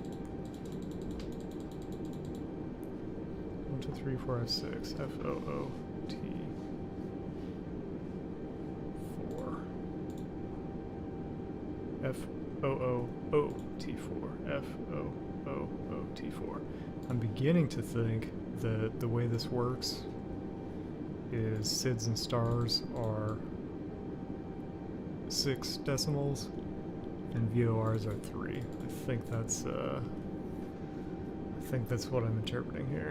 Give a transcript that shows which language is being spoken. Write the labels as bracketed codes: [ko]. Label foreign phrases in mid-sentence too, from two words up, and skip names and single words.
[en] 1, 2, 3, 4, 5, 6. F-O-O-T. 4. F-O-O-O-T4. F-O-O-O-T4. I'm beginning to think that the way this works is SIDS and stars are 6 decimals and VORs are 3. I think that's what I'm interpreting here.